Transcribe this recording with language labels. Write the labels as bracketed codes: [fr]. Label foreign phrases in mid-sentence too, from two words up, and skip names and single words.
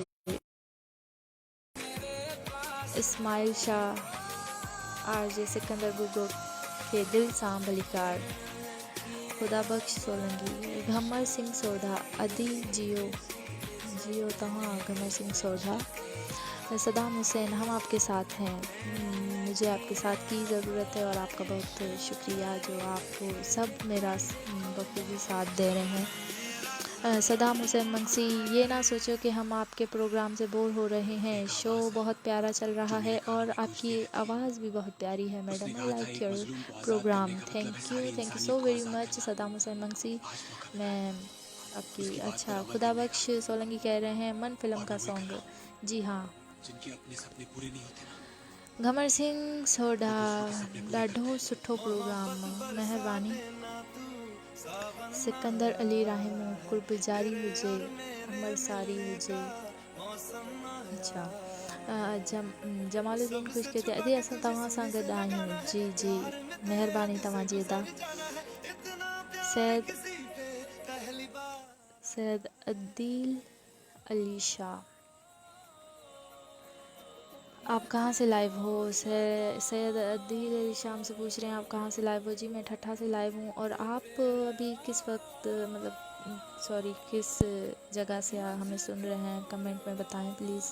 [sd] इस्माइल शाह आरजे सिकंदर बुगो खे दिल सां भलीकार। खुदा बख्श सोलंकी, घमर सिंह सोधा, अदी जियो जियो तव्हां घमर सिंह सोधा। [ur] صدام حسین, ہم آپ کے ساتھ ہیں. مجھے آپ کے ساتھ کی ضرورت ہے اور آپ کا بہت شکریہ جو آپ سب میرا بخوبی ساتھ دے رہے ہیں. صدام حسین منگسی، یہ نہ سوچو کہ ہم آپ کے پروگرام سے بور ہو رہے ہیں. شو بہت پیارا چل رہا ہے اور آپ کی آواز بھی بہت پیاری ہے میڈم. [en] I like your program. Thank you so very much Saddam Hussain Mangsi. [ur] میں آپ کی اچھا. خدا بخش سولنگی کہہ رہے ہیں من فلم کا سانگ. جی ہاں, [sd] घमर सिंह सोढा, ॾाढो सुठो प्रोग्राम, महिरबानी। सिकंदर अली राहिमो, कुर्बजारी हुजे, अमर सारी हुजे। अच्छा, जमालुद्दीन ख़ुशि कहते अदी असां तव्हां सां गॾु आहियूं। जी जी, महिरबानी तव्हांजी अदा। [ur] سید عدیل علی شاہ, آپ کہاں سے لائیو ہو? سید عدیل علی شام سے پوچھ رہے ہیں آپ کہاں سے لائیو ہو. جی میں ٹھٹھہ سے لائیو ہوں. اور آپ ابھی کس وقت مطلب سوری کس جگہ سے ہمیں سن رہے ہیں، کمنٹ میں بتائیں پلیز.